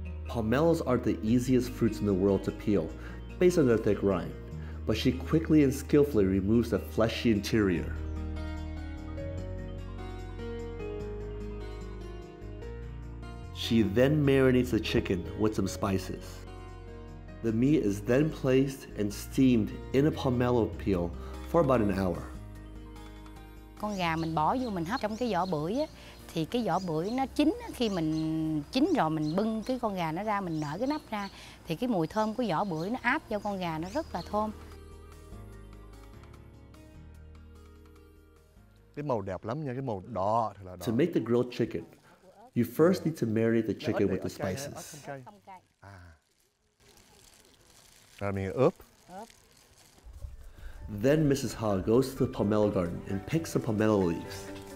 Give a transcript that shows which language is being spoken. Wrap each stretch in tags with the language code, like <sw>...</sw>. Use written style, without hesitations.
<en>Pomelos aren't the easiest fruits in the world to peel, based on their thick rind, but she quickly and skillfully removes the fleshy interior. She then marinates the chicken with some spices. The meat is then placed and steamed in a pomelo peel for about an hour.</en> <vi>Con gà mình bỏ vô mình hấp trong cái vỏ bưởi á, thì cái vỏ bưởi nó chín á, khi mình chín rồi mình bưng cái con gà nó ra, mình nở cái nắp ra thì cái mùi thơm của vỏ bưởi nó áp vô con gà nó rất là thơm. Cái màu đẹp lắm nha, cái màu đỏ thật là đỏ.</vi> <en>To make the grilled chicken, you first need to marinate the chicken with the spices. I mean, ướp. Then Mrs. Ha goes to the pomelo garden and picks some pomelo leaves.</en>